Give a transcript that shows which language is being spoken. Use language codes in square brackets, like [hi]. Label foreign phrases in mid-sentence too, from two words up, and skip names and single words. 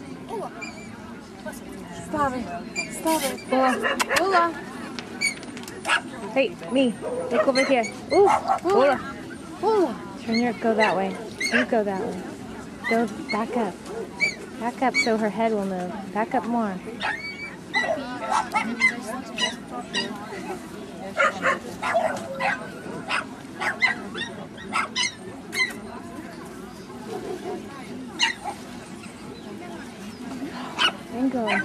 [lv] Stāvi. Ula. Ula. [en] Hey, me. Look over here. Ooh, Ula. Ula. Go that way. You go that way. Go back up. Back up so her head will move. Back up more. Bingo.